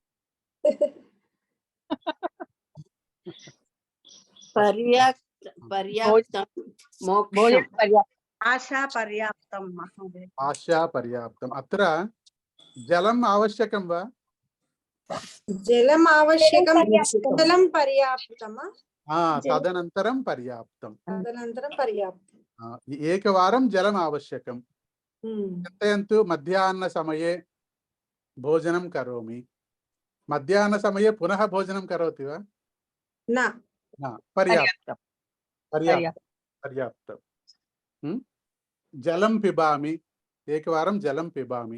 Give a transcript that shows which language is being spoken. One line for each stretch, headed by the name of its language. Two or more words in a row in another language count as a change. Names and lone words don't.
Sanskrit: ఆశా పర్యాప్తం మహోదయ. ఆశా పర్యాప్తం. అత్ర జలం ఆవశ్యకం వా? జలం ఆవశ్యకం. జలం పర్యాప్తమా? తదనంతరం పర్యాప్తం. తదనంతరం పర్యాప్తం. ఏకవారం జలం ఆవశ్యకం. चिन्तयन्तु मध्याह्नसमये भोजनं करोमि. मध्याह्नसमये पुनः भोजनं करोति वा? न. पर्याप्तं. पर्याप्तं. जलं पिबामि. एकवारं जलं पिबामि.